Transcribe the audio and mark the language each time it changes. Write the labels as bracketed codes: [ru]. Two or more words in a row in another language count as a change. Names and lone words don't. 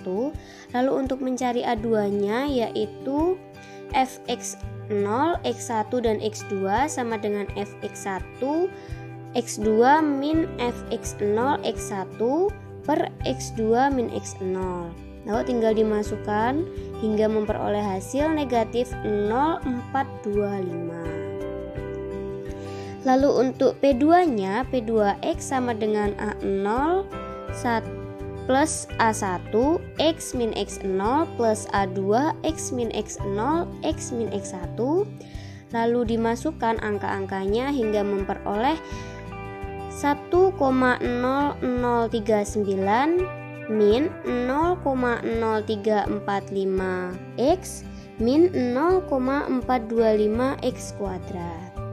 [id] Lalu untuk mencari A2 nya yaitu fx0, x1 dan x2 sama dengan fx1, x2 min fx0, x1 per x2 min x0. Lalu tinggal dimasukkan hingga memperoleh hasil negatif 0,425. Lalu untuk P2 nya, P2x sama dengan A0 plus A1 x min x0 plus A2 x min x0 x min x1. Lalu dimasukkan angka-angkanya hingga memperoleh 1,0039 min 0,0345 x min 0,425 X kuadrat.